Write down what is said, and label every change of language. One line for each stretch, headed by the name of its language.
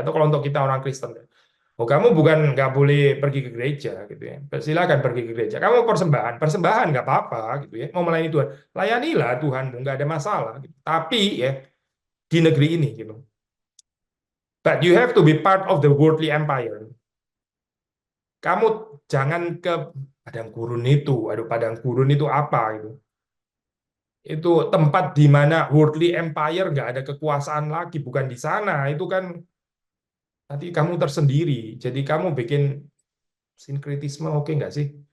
Indonesian: Atau kalau untuk kita orang Kristen, oh kamu bukan nggak boleh pergi ke gereja gitu ya. Silakan pergi ke gereja. Kamu persembahan, persembahan nggak apa-apa gitu ya. Mau melayani Tuhan, layanilah Tuhanmu nggak ada masalah. Gitu. Tapi ya di negeri ini gitu.
English: But you have to be part of the worldly empire.
Indonesian: Kamu jangan ke padang gurun itu. Aduh, padang gurun itu apa itu? Itu tempat di mana worldly empire nggak ada kekuasaan lagi, bukan di sana. Itu kan nanti kamu tersendiri. Jadi kamu bikin sinkretisme, oke nggak sih?